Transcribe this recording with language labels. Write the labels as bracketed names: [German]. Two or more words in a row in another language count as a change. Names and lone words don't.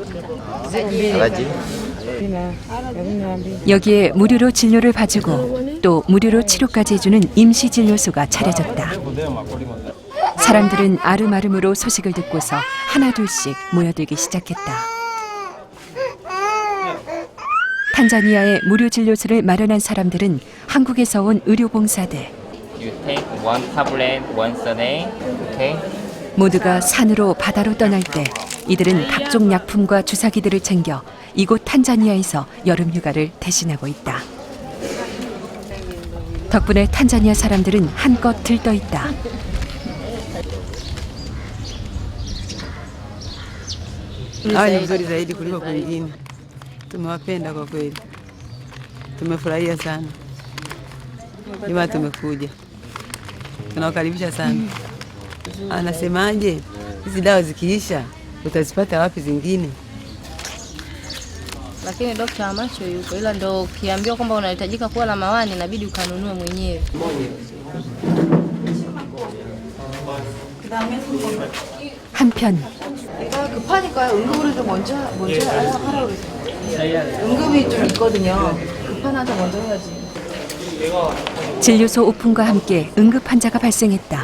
[Korean] 여기에 무료로 진료를 봐주고 또 무료로 치료까지 해주는 임시진료소가 차려졌다. 사람들은 아름아름으로 소식을 듣고서 하나둘씩 모여들기 시작했다. 탄자니아의 무료 진료소를 마련한 사람들은 한국에서 온 의료봉사들. [English] You take one tablet once a day. Okay. [Korean] 모두가 산으로 바다로 떠날 때 이들은 각종 약품과 주사기들을 챙겨 이곳 탄자니아에서 여름 휴가를 대신하고 있다. 덕분에 탄자니아 사람들은 한껏 들떠 있다. [Swahili] Ni mzuri zaidi kuliko kwingine. Tumewapenda kwa kweli, tumefurahia sana. Jamaa tumekuja, tunawakaribisha sana. Anasemaje, hizi dawa zikiisha utazipata wapi zingine? Lakini dokta wa macho yuko, ila ndo ukiambiwa kwamba unahitajika kuwa na mawani inabidi ukanunue mwenyewe. [Korean] 한편 내가 급하니까 응급으로 좀 먼저 하라고 그랬어요. 응급이 좀 있거든요. 급하나서 먼저 해야지. 진료소 오픈과 함께 응급 환자가 발생했다.